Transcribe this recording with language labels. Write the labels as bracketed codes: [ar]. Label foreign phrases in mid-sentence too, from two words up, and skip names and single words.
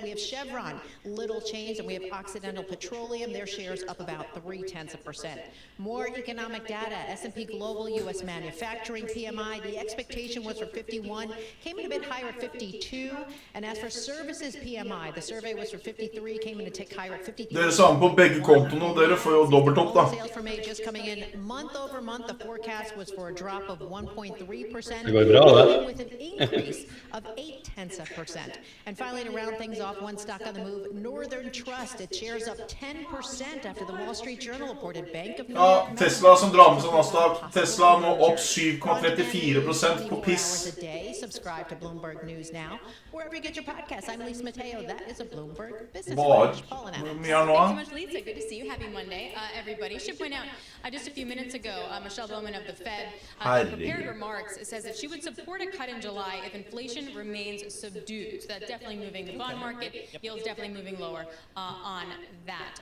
[en] We have Chevron, little change, and we have Occidental Petroleum. Their shares up about 0.3%. More economic data. S&P Global, U.S. manufacturing PMI. The expectation was for 51, came in a bit higher at 52. And as for services PMI, the survey was for 53, came in a tick higher at 53. [no] Dere samme på begge kontoene, dere får jo dobbelt opp da. [en] Sales for May just coming in month over month. The forecast was for a drop of 1.3%. [no] Det går ju bra, va? [en] With an increase of 0.8%. And finally, to round things off, one stock on the move, Northern Trust. Its shares up 10% after the Wall Street Journal reported Bank of New York. [no] Ja, Tesla som drar med seg Nasdaq. Tesla nå opp 7,34% på piss. [en] Subscribe to Bloomberg News now. Wherever you get your podcasts, I'm Lisa Mateo. That is a Bloomberg Business Flash. Paul and Alex. [no] Mye er nå? [en] Thanks so much, Lisa. Good to see you. Happy Monday, everybody. I should point out, just a few minutes ago, Michelle Bowman of the Fed, in prepared remarks, says that she would support a cut in July if inflation remains subdued. So that's definitely moving the bond market. Yields definitely moving lower on that.